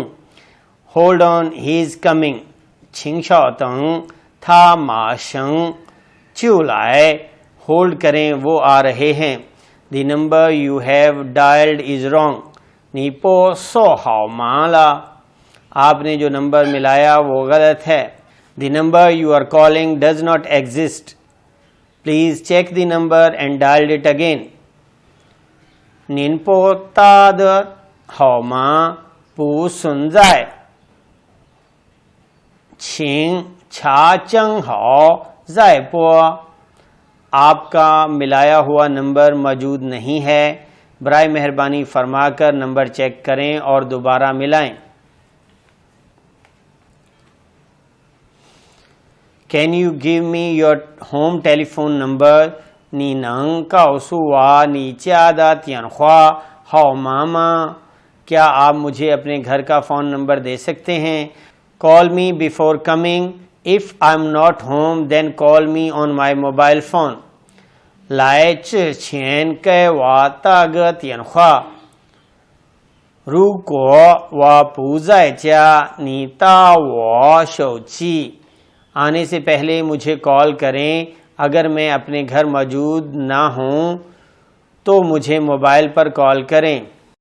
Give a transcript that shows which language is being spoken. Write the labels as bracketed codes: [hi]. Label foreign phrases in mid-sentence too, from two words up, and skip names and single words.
[en] Hold on, he is coming. [zh] 请稍等，他马上就来。 [ur] ہولڈ کریں، وہ آ رہے ہیں۔ [en] The number you have dialed is wrong. [zh] 你拨错号码了， [ur] آپ نے جو نمبر ملایا وہ غلط ہے۔ [en] The number you are calling does not exist. Please check the number and dial it again. [zh] 您拨打的号码不存在，请查证好再拨。 [ur] آپ کا ملایا ہوا نمبر موجود نہیں ہے، برائے مہربانی فرما کر [en] number check [ur] کریں اور دوبارہ ملائیں۔ [en] Can you give me your home telephone number？ [zh] 你能告诉我你家的电话号码吗？ [ur] کیا آپ مجھے اپنے گھر کا [en] phone number [ur] دے سکتے ہیں؟ [en] Call me before coming. If I'm not home, then call me on my mobile phone. [zh] 来之前给我打个电话。如果我不在家，你打我手机。 [ur] آنے سے پہلے مجھے کال کریں، اگر میں اپنے گھر موجود نہ ہوں تو مجھے موبائل پر کال کریں۔